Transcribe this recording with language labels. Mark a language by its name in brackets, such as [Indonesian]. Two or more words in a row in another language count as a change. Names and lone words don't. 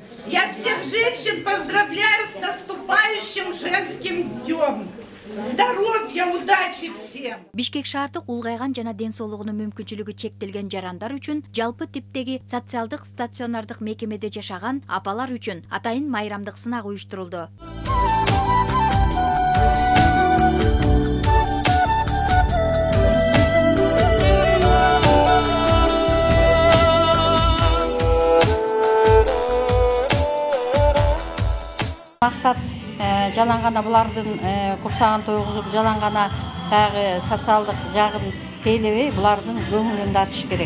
[Russian] Я всех женщин поздравляю с наступающим женским днем. Здоровья, удачи всем! [Kyrgyz] Бишкек шаардык улгайган жана ден соолугунун мүмкүнчүлүгү чектелген жарандар үчүн жалпы типтеги социалдык стационардык мекемеде жашаган апалар үчүн атайын майрамдык сынак уюштурулду. Максат жалаң гана булардын курсагын тойгузуп, жалаң гана баягы социалдык жагын тейлебей, булардын көңүлүн ачыш керек.